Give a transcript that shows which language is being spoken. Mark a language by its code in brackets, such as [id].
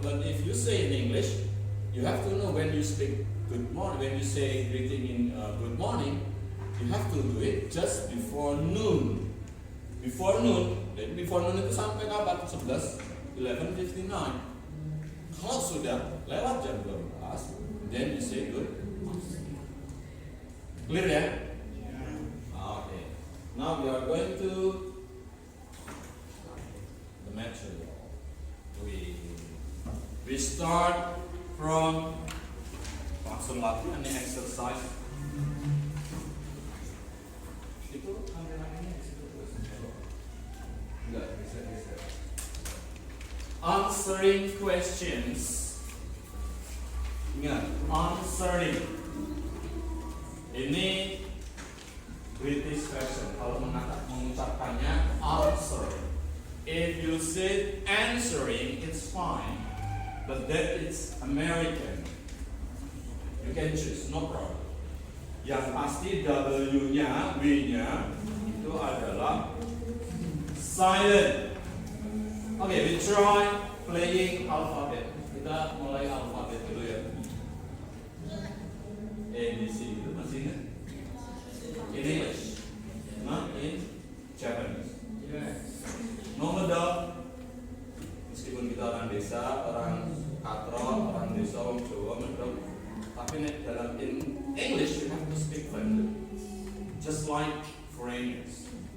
[en] But if you say in English, you have to know when you speak good morning, when you say greeting in good morning, you have to do it just before noon. Before noon, [id] dan [en] before noon [id] itu sampai kapan? 11:59. Kalau sudah lewat jam 12, [en] then you say good. Clear ya? Okay. Now we are going to the material. We start from [id] langsung latihan nih [en] exercise. [id] Itu kameranya di situ terus. Enggak bisa. [en] Answering questions. Ingat, answering. [id] Ini [en] British version. [id] Kalau mengucapkannya answering. [en] If you say answering, it's fine. But that is American. You can choose, no problem. [id] Yang pasti W-nya, W-nya itu adalah silent. [en] Okay, we try playing alphabet. [id] Kita mulai alfabet dulu ya. [en] A, B, C [id] itu masih ingat? [en] In English, not in Japanese. No medok. [id] Meskipun kita orang desa, orang katro, orang desa, orang Jawa medok. Tapi dalam [en] in English you have to speak friendly, just like foreigners.